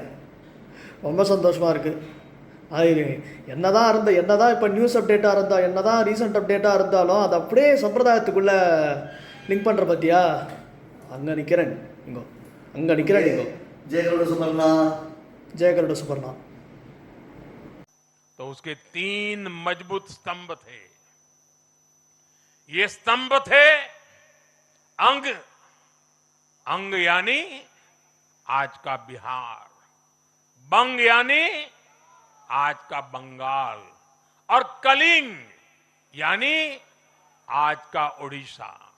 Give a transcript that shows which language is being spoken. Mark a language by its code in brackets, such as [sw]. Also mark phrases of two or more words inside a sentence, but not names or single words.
[ta] ரொம்ப சந்தோஷமா இருக்கு. அது என்னதான் இப்போ [en] news update-ஆக [ta] இருந்தால், என்னதான் [en] recent update-ஆக [ta] இருந்தாலும் அது அப்படியே சம்பிரதாயத்துக்குள்ளே லிங்க் பண்ணுற பார்த்தியா? அங்கே நிற்கிறேன் இங்கோ. ஜெயகருட சுபர்ணா. [hi] तो उसके 3 मजबूत स्तंभ थे. ये स्तंभ थे अंग यानी आज का बिहार, बंग यानी आज का बंगाल, और कलिंग यानी आज का ओडिशा।